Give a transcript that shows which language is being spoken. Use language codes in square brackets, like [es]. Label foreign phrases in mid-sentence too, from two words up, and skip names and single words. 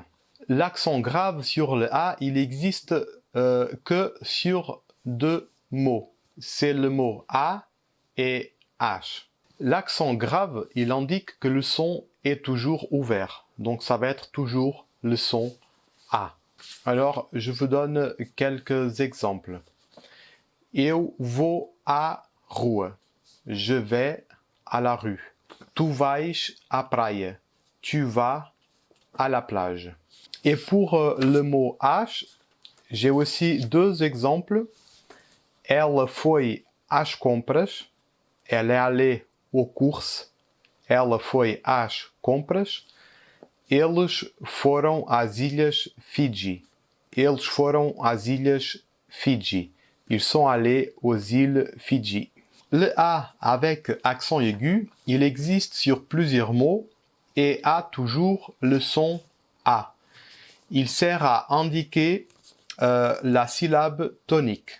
[fr] L'accent grave sur le A, il existe que sur deux mots. C'est le mot A et H. L'accent grave, il indique que le son est toujours ouvert. Donc ça va être toujours le son A. Alors, je vous donne quelques exemples. [pt] Eu vou à rua. [fr] Je vais à la rue. [pt] Tu vais à praia. [fr] Tu vas à la plage. Et pour le mot H, j'ai aussi deux exemples. [pt] Ela foi às compras. [fr] Elle est allée aux courses. [pt] Ela foi às compras. Eles foram às ilhas Fidji. Eles foram às ilhas Fidji. [fr] Ils sont allés aux îles Fidji. Le A avec accent aigu, il existe sur plusieurs mots et a toujours le son A. Il sert à indiquer la syllabe tonique.